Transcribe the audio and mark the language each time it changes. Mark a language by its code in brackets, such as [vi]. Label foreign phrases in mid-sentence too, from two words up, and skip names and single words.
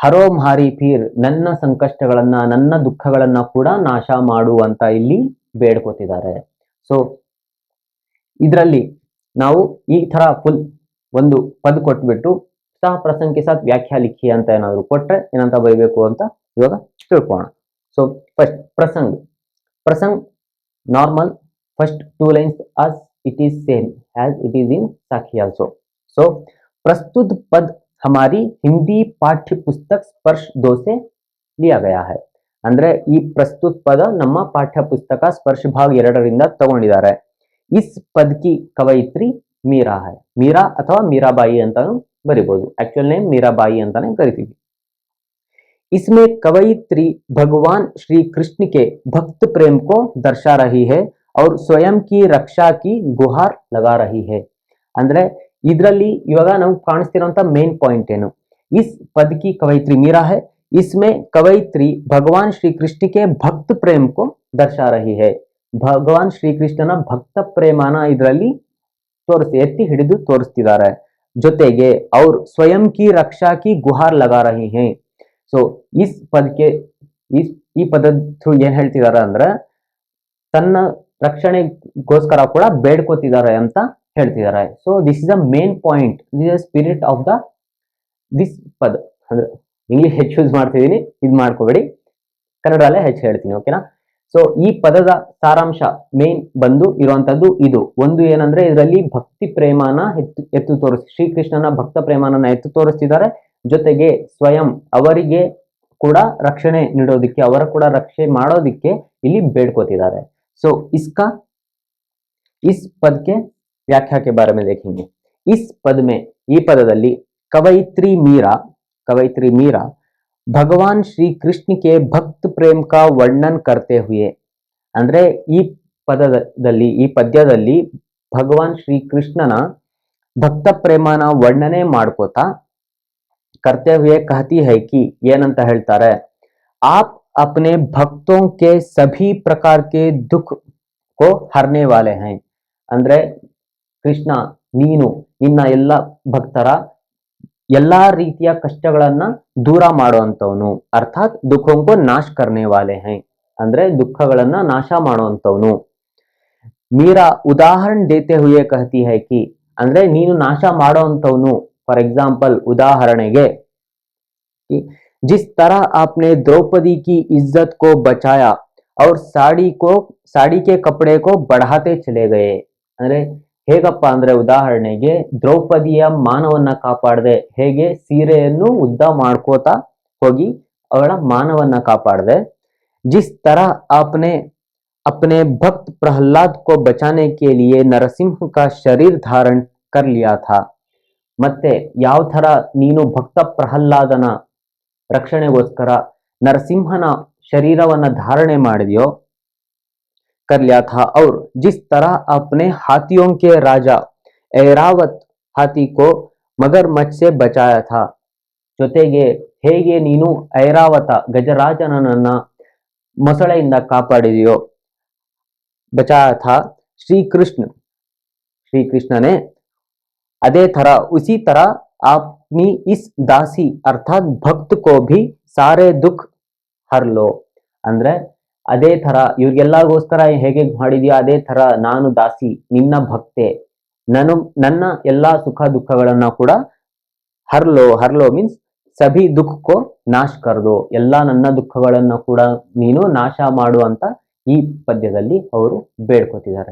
[kn] ಹರೋ ಮಾರಿ ಪೀರ್, ನನ್ನ ಸಂಕಷ್ಟಗಳನ್ನ ನನ್ನ ದುಃಖಗಳನ್ನ ಕೂಡ ನಾಶ ಮಾಡು ಅಂತ ಇಲ್ಲಿ ಬೇಡ್ಕೋತಿದ್ದಾರೆ. ಸೊ ಇದರಲ್ಲಿ ನಾವು ಈ ತರ ಫುಲ್ ಒಂದು ಪದ ಕೊಟ್ಬಿಟ್ಟು ಸಹ [hi] प्रसंग के साथ व्याख्या लिखी [kn] ಅಂತ ಏನಾದ್ರು ಕೊಟ್ರೆ ಏನಂತ ಬರೀಬೇಕು ಅಂತ ಇವಾಗ ತಿಳ್ಕೋಣ. [en] so first [kn] ಪ್ರಸಂಗ್. [en] ಪ್ರಸಂಗ್ normal first two lines as it is same as it is in Sakhi also. [hi] So प्रस्तुत पद हमारी हिंदी पाठ्य पुस्तक स्पर्श 2 से लिया गया है. [kn] ಅಂದ್ರೆ ಈ ಪ್ರಸ್ತುತ ಪದ ನಮ್ಮ ಪಾಠ್ಯ ಪುಸ್ತಕ ಸ್ಪರ್ಶ ಭಾಗ 2ರಿಂದ ತಗೊಂಡಿದ್ದಾರೆ. [hi] इस पद की कवयित्री मीरा है. [kn] ಮೀರಾ ಅಥವಾ ಮೀರಾಬಾಯಿ ಅಂತಾನೂ ಬರಿಬಹುದು. [en] actual name [kn] ಮೀರಾಬಾಯಿ ಅಂತಾನೆ ಕರಿತೀವಿ. [hi] इसमें कवयित्री भगवान श्री कृष्ण के भक्त प्रेम को दर्शा रही है और स्वयं की रक्षा की गुहार लगा रही है. [kn] ಅಂದ್ರೆ ಇದರಲ್ಲಿ ಇವಾಗ ನಾವು ಕಾಣಿಸ್ತಿರೋಂತ [en] main point [kn] ಏನು, [hi] इस पद की कवयित्री मीरा है, इसमें कवयित्री भगवान श्री कृष्ण के भक्त प्रेम को दर्शा रही है. [kn] ಭಗವಾನ್ ಶ್ರೀ ಕೃಷ್ಣನ ಭಕ್ತ ಪ್ರೇಮನ ಇದರಲ್ಲಿ ಎತ್ತಿ ಹಿಡಿದು ತೋರಿಸ್ತಿದ್ದಾರೆ. ಜೊತೆಗೆ ಅವ್ರ [hi] स्वयं की रक्षा की गुहार लगा रही है. [kn] ಸೊ ಇಸ್ ಪದಕ್ಕೆ ಈ ಪದದ ಥ್ರೂ ಏನ್ ಹೇಳ್ತಿದಾರೆ ಅಂದ್ರೆ ತನ್ನ ರಕ್ಷಣೆಗೋಸ್ಕರ ಕೂಡ ಬೇಡ್ಕೋತಿದ್ದಾರೆ ಅಂತ ಹೇಳ್ತಿದ್ದಾರೆ. [en] so this is the main point, this is spirit of the this pada. [kn] ಅಂದ್ರೆ ಇಂಗ್ಲಿಷ್ ಹೆಚ್ಚು ಯೂಸ್ ಮಾಡ್ತಿದ್ದೀನಿ, ಇದು ಮಾಡ್ಕೋಬೇಡಿ, ಕನ್ನಡಲ್ಲೇ ಹೆಚ್ಚು ಹೇಳ್ತೀನಿ, ಓಕೆನಾ. ಸೊ ಈ ಪದದ ಸಾರಾಂಶ ಮೇನ್ ಬಂದು ಇರುವಂತದ್ದು ಇದು ಒಂದು ಏನಂದ್ರೆ ಇದರಲ್ಲಿ ಭಕ್ತಿ ಪ್ರೇಮನ ಎತ್ತು ತೋರಿಸ್ ಶ್ರೀಕೃಷ್ಣನ ಭಕ್ತ ಪ್ರೇಮನ ಎತ್ತು ತೋರಿಸ್ತಿದ್ದಾರೆ. ಜೊತೆಗೆ ಸ್ವಯಂ ಅವರಿಗೆ ಕೂಡ ರಕ್ಷಣೆ ನೀಡೋದಿಕ್ಕೆ, ಅವರ ಕೂಡ ರಕ್ಷಣೆ ಮಾಡೋದಿಕ್ಕೆ ಇಲ್ಲಿ ಬೇಡ್ಕೋತಿದ್ದಾರೆ. [hi] ಸೊ इसका इस पद के व्याख्या के बारे में देखेंगे. इस पद में [kn] ಈ ಪದದಲ್ಲಿ [hi] कवयित्री मीरा भगवान श्री कृष्ण के भक्त प्रेम का वर्णन करते हुए, [kn] ಅಂದ್ರೆ ಈ ಪದದಲ್ಲಿ ಈ ಪದ್ಯದಲ್ಲಿ ಭಗವಾನ್ ಶ್ರೀ ಕೃಷ್ಣನ ಭಕ್ತ ಪ್ರೇಮನ ವರ್ಣನೆ ಮಾಡ್ಕೋತಾ [hi] करते हुए कहती है कि [kn] ಏನಂತ ಹೇಳ್ತಾರೆ, [hi] आप अपने भक्तों के सभी प्रकार के दुख को हरने वाले हैं. [kn] ಅಂದ್ರೆ ಕೃಷ್ಣ ನೀನು ನಿನ್ನ ಎಲ್ಲ ಭಕ್ತರ ಎಲ್ಲಾ ರೀತಿಯ ಕಷ್ಟಗಳನ್ನ ದೂರ ಮಾಡುವಂತವನು, ಅರ್ಥಾತ್ [hi] दुःखों को नाश करने वाले है, [kn] ಅಂದ್ರೆ ದುಃಖಗಳನ್ನ ನಾಶ ಮಾಡುವಂತವನು. [hi] मीरा उदाहरण देते हुए कहती है कि, [kn] ಅಂದ್ರೆ ನೀನು ನಾಶ ಮಾಡುವಂತವನು. [en] for example [hi] उदाहरणेगे, जिस तरह आपने द्रौपदी की इज्जत को बचाया और साड़ी के कपड़े को बढ़ाते चले गए. [kn] ಅಂದ್ರೆ ಹೇಗಪ್ಪ ಅಂದ್ರೆ ಉದಾಹರಣೆಗೆ ದ್ರೌಪದಿಯ ಮಾನವನ್ನ ಕಾಪಾಡದೆ, ಹೇಗೆ ಸೀರೆಯನ್ನು ಉದ್ದ ಮಾಡ್ಕೋತಾ ಹೋಗಿ ಅವಳ ಮಾನವನ್ನ ಕಾಪಾಡದೆ. [hi] जिस तरह आपने अपने भक्त प्रहलाद को बचाने के लिए नरसिंह का शरीर धारण कर लिया था. [kn] ಮತ್ತೆ ಯಾವ ತರ ನೀನು ಭಕ್ತ ಪ್ರಹ್ಲಾದನ ರಕ್ಷಣೆಗೋಸ್ಕರ ನರಸಿಂಹನ ಶರೀರವನ್ನ ಧಾರಣೆ ಮಾಡಿದೆಯೋ, [hi] कर लिया था. और जिस तरह अपने हाथियों के राजा ऐरावत हाथी को मगरमच्छ से बचाया था. [kn] ಜೊತೆಗೆ ಹೇಗೆ ನೀನು ಐರಾವತ ಗಜರಾಜನನ್ನ ಮೊಸಳೆಯಿಂದ ಕಾಪಾಡಿದೆಯೋ, [hi] बचाया था. श्री कृष्ण ने अदे तरह उसी तरह अपनी इस दासी अर्थात भक्त को भी सारे दुख हर लो. [kn] ಅಂದ್ರೆ ಅದೇ ತರ ಇವ್ರಿಗೆಲ್ಲಗೋಸ್ಕರ ಹೇಗೆ ಮಾಡಿದ್ಯೋ ಅದೇ ತರ ನಾನು ದಾಸಿ ನಿನ್ನ ಭಕ್ತೆ, ನನ್ನ ಎಲ್ಲಾ ಸುಖ ದುಃಖಗಳನ್ನ ಕೂಡ ಹರ್ಲೋ ಮೀನ್ಸ್ [hi] सभी दुःख को नाश कर दो, [kn] ಎಲ್ಲಾ ನನ್ನ ದುಃಖಗಳನ್ನ ಕೂಡ ನೀನು ನಾಶ ಮಾಡು ಅಂತ ಈ ಪದ್ಯದಲ್ಲಿ ಅವರು ಬೇಡ್ಕೋತಿದ್ದಾರೆ.